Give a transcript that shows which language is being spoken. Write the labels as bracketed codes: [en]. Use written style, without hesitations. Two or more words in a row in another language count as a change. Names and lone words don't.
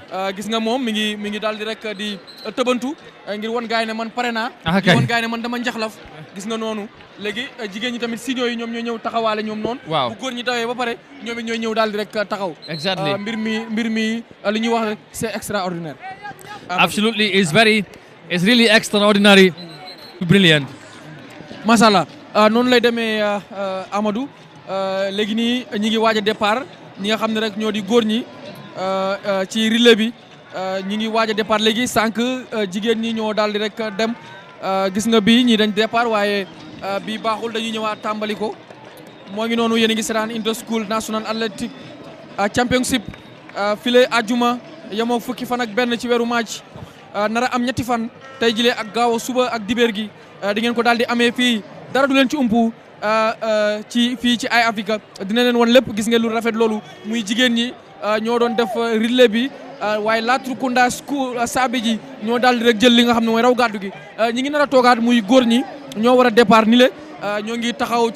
[wo] gis nga moom mi ngi daal di rek di tëbantu ngir wan gaay ne man pare naa. kay wan gaay ne man dama njaxlaf gis nga noonu léegi jigéen ñi tamit signaux yi ñoom ñooy ñëw taxawaale ñoom noonu. waaw bu góor ñi dawee ba pare ñoom it ñooy ñëw daal di rek taxaw. exactly mbir mi li ñuy wax rek [fr] c'est extraordinaire. [en] absolutely it's really extraordinary brilliant. [ar] ما شاء الله [wo] noonu lay demee Amadou léegi nii ñi ngi waaj a départ ñi nga xam ne rek ñoo di góor ñi. ci relais bi ñi ngi waaj a départ léegi sànq jigéen ñi ñoo daal di rek dem gis nga bii ñii dañ départ waaye bii baaxul dañuy ñëwaat tàmbali ko moo ngi noonu yéen a ngi seetaan inter school national athletic championship file ajuma yemoo fukki fan ak benn ci weeru match nara am ñetti fan tey jilee ak gaaw suba ak dibeer gi di ngeen ko daal di amee fii dara du leen ci umpu ci fii ci ay Africa dina leen wan lépp gis ngeen lu rafet loolu muy jigéen ñi ñoo doon def relais bi waaye Latrikunda school saabi ji ñoo daal di rek jël li nga xam ne mooy raw gàddu gi ñi ngi nar a toogaat muy góor ñi ñoo war a départ ni le ñoo ngi taxaw